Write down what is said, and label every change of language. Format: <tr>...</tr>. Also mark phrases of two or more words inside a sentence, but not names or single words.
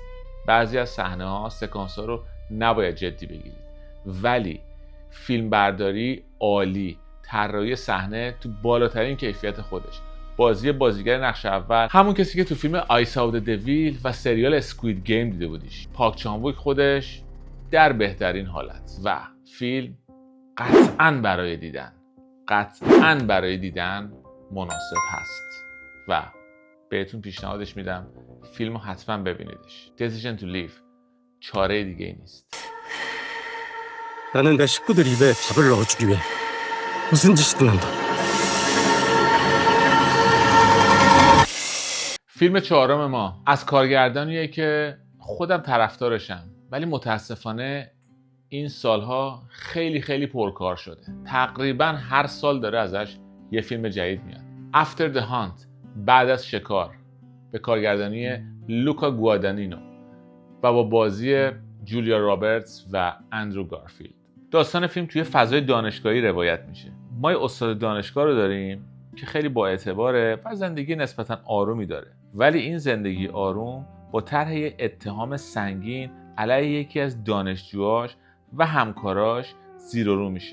<fa>بعضی از صحنه‌ها، سکانس‌ها رو نباید جدی بگیرید، ولی فیلم برداری عالی، طراحی صحنه تو بالاترین کیفیت خودش، بازی بازیگر نقش اول همون کسی که تو فیلم آی ساو د دیویل و سریال اسکوید گیم دیده بودیش، پارک چان ووک خودش در بهترین حالت. و فیلم قطعاً برای دیدن مناسب هست و بهتون پیشنهادش میدم فیلمو حتما ببینیدش.</fa> <en>Decision to Live،</en> <fa>چاره دیگه ای نیست.</fa> <ko>나는 내 식구들 입에 밥을 넣어주기 위해 무슨 짓이든 한다.</ko> <fa>فیلم چهارم ما از کارگردانیه که خودم طرفدارشم، ولی متاسفانه این سالها خیلی پرکار شده. تقریبا هر سال داره ازش یه فیلم جدید میاد.</fa> <en>After the Hunt،</en> <fa>بعد از شکار، به کارگردانی لوکا گوادانینو و با بازی جولیا رابرتس و اندرو گارفیلد. داستان فیلم توی فضای دانشگاهی روایت میشه. ما یه استاد دانشگاه رو داریم که خیلی با اعتباره و زندگی نسبتاً آرومی داره، ولی این زندگی آروم با طرح اتهام سنگین علیه یکی از دانشجوهاش و همکاراش زیر و رو میشه.</fa>